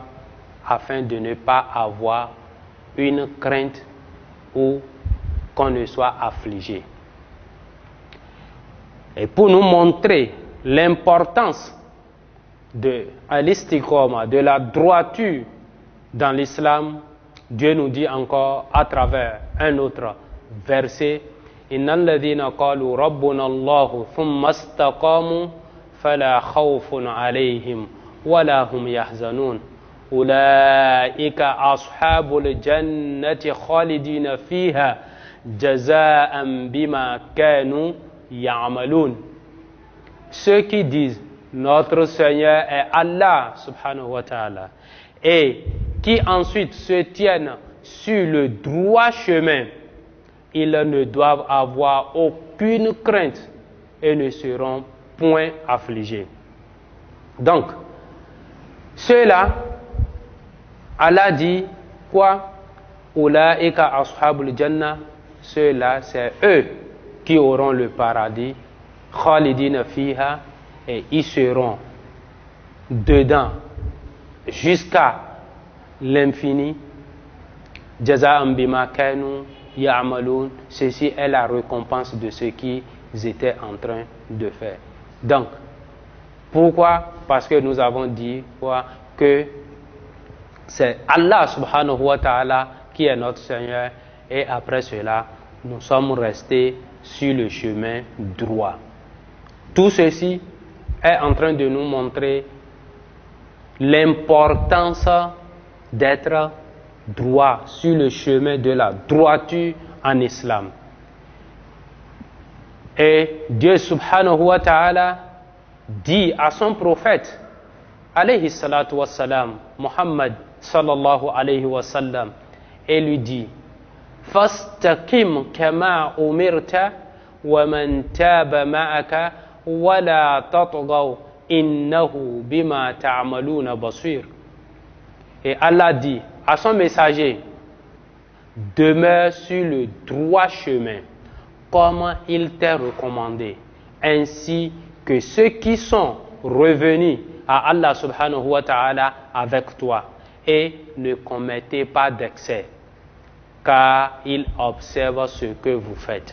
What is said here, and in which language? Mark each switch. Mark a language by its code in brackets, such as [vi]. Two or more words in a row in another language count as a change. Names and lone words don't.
[fr] Afin de ne pas avoir une crainte ou qu'on ne soit affligé. Et pour nous montrer l'importance de l'istiqama, de la droiture dans l'islam, Dieu nous dit encore à travers un autre verset, [ar] إن الذين قالوا ربنا الله ثم استقاموا فلا خوف عليهم ولا هم يحزنون أولئك أصحاب الجنة خالدين فيها جزاء بما كانوا يعملون. [fr] Ceux qui disent notre Seigneur est Allah [ar] سبحانه وتعالى [fr] et qui ensuite se tiennent sur le droit chemin, ils ne doivent avoir aucune crainte et ne seront point affligés. Donc, ceux-là, Allah dit quoi? [ar] أولئك أصحاب الجنة, [fr] ceux-là, c'est eux qui auront le paradis, [ar] خالدين فيها, [fr] et ils seront dedans jusqu'à l'infini. [ar] جزاء بما كانوا يعملون, [fr] ceci est la récompense de ce qu'ils étaient en train de faire. Donc, pourquoi? Parce que nous avons dit quoi? Que c'est Allah [ar] سبحانه وتعالى [fr] qui est notre Seigneur, et après cela, nous sommes restés sur le chemin droit. Tout ceci est en train de nous montrer l'importance d'être droit sur le chemin de la droiture en islam. Et Dieu [ar] سبحانه وتعالى [fr] dit à son prophète [ar] عليه الصلاة والسلام, [fr] Muhammad [ar] صلى الله عليه وسلم, [fr] et lui dit [ar] فاستقم كما أمرت ومن تاب معك ولا تطغوا إنه بما تعملون بصير. [fr] Et Allah dit à son messager, demeure sur le droit chemin comme il t'est recommandé, ainsi que ceux qui sont revenus à Allah [ar] سبحانه وتعالى [fr] avec toi, et ne commettez pas d'excès, car il observe ce que vous faites.